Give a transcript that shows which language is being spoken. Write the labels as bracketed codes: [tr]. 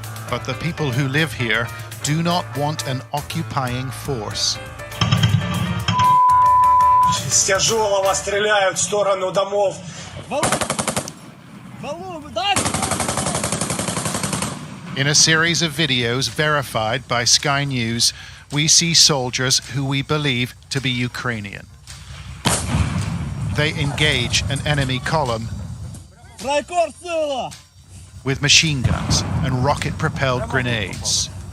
[en] But the people who live here do not want an occupying force. [ru] С тяжелого стреляют в сторону домов. [en] In a series of videos verified by Sky News, we see soldiers who we believe to be Ukrainian. They engage an enemy column with machine guns and rocket-propelled grenades.